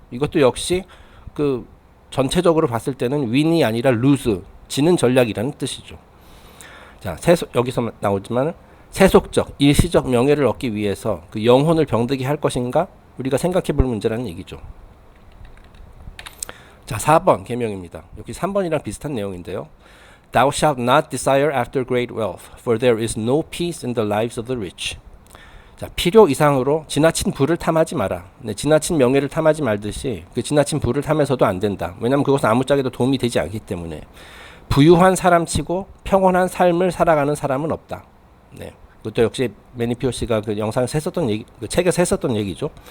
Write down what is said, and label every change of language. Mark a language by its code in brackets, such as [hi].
[ko] 이것도 역시 그 전체적으로 봤을 때는 윈이 아니라 루즈, 지는 전략이라는 뜻이죠. 자, 여기서 나오지만 세속적, 일시적 명예를 얻기 위해서 그 영혼을 병들게 할 것인가? 우리가 생각해 볼 문제라는 얘기죠. 자, 4번 계명입니다. 여기 3번이랑 비슷한 내용인데요. [en] Thou shalt not desire after great wealth, for there is no peace in the lives of the rich. [ko] 자, 필요 이상으로 지나친 부를 탐하지 마라. 네, 지나친 명예를 탐하지 말듯이 그 지나친 부를 탐해서도 안 된다. 왜냐하면 그것은 아무짝에도 도움이 되지 않기 때문에. 부유한 사람치고 평온한 삶을 살아가는 사람은 없다. 네, 그것도 역시 매니피오 씨가 그 영상에서 했었던 얘기, 그 책에서 했었던 얘기죠.